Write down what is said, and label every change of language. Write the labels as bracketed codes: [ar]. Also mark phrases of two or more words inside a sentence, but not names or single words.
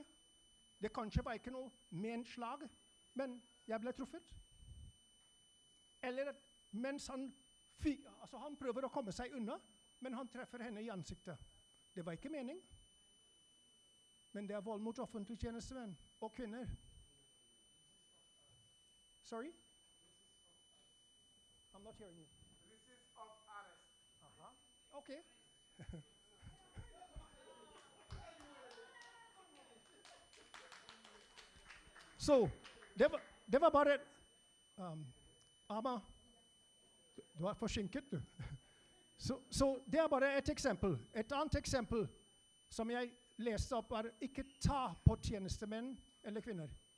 [no] Det kanskje var ikke noe ment slag, men jeg ble truffet. Eller at mens han prøver å komme seg unna, men han treffer henne i ansiktet. Det var ikke mening. Men det er vold mot offentlige tjenestemenn og kvinner. [en] Sorry? I'm not hearing you. Resist of arrest. Aha. Okay. [no] Så, det var bare Ama, du er forsinket, du. Så det er bare et eksempel. Et annet eksempel som jeg leste opp er ikke ta på tjenestemenn eller kvinner.